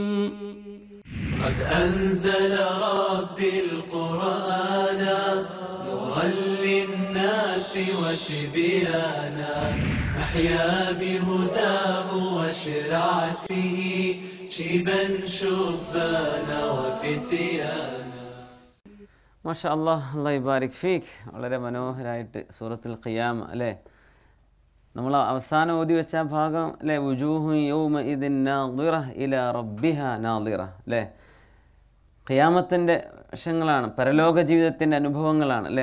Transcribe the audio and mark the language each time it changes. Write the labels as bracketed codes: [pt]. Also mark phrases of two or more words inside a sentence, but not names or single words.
[ar] قد أنزل ربي القرآن نورا للناس وتبيانا أحيا بهداه وشرعته شيبا شبانا وفتيانا. ما شاء الله، الله بارك فيك. [ml] വളരെ മനോഹരമായിട്ട് സൂറത്തുൽ ഖിയാമ അല്ലേ, നമ്മൾ അവസാനം ഓതി വെച്ച ഭാഗം അല്ലേ, [ar] وجوه يومئذ ناضرة إلى ربها ناظرة [ml] അല്ലേ, ഖിയാമത്തിൻ്റെ വശങ്ങളാണ്, പരലോക ജീവിതത്തിൻ്റെ അനുഭവങ്ങളാണ് അല്ലേ.